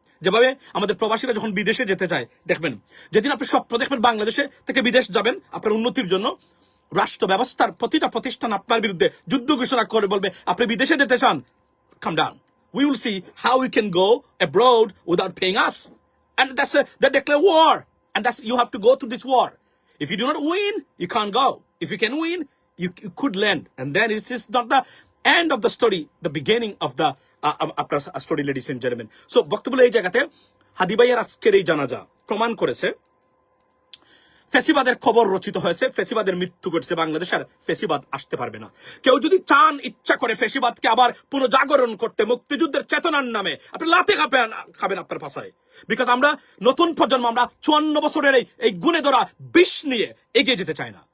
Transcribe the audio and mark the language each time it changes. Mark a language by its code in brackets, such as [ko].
[bn] যেভাবে আমাদের প্রবাসীরা যখন বিদেশে যেতে চায়, দেখবেন যেদিন আপনি স্বপ্ন দেখবেন বাংলাদেশে থেকে বিদেশ যাবেন আপনার উন্নতির জন্য, রাষ্ট্র ব্যবস্থার প্রতিটা প্রতিষ্ঠান আপনার বিরুদ্ধে যুদ্ধ ঘোষণা করে বলবে আপনি বিদেশে যেতে চান, [en] Come down, we will see how you can go abroad without paying us, and they declare war, and that's you have to go to this war. If you do not win, you can't go. If you can win, you could land, and then it's just not the end of the story, the beginning of the আপনার story, ladies and gentleman. [bn] So বক্তব্য এই জায়গাতে হাদি ভাইয়ের আজকের এই জানাজা প্রমাণ করেছে ফেসিবাদের খবর রচিত হয়েছে, ফেসিবাদের মৃত্যু ঘটেছে, বাংলাদেশ আর ফেসিবাদ আসতে পারবে না। কেউ যদি চান ইচ্ছা করে ফেসিবাদকে আবার পুনর্জাগরণ করতে, মুক্তিযুদ্ধের চেতনার নামে আপনি লাথি খাবেন আপনার ভাষায়, বিকজ আমরা নতুন প্রজন্ম, আমরা 54 বছরের এই গুণে ধরা বিষ নিয়ে এগিয়ে যেতে চাই না।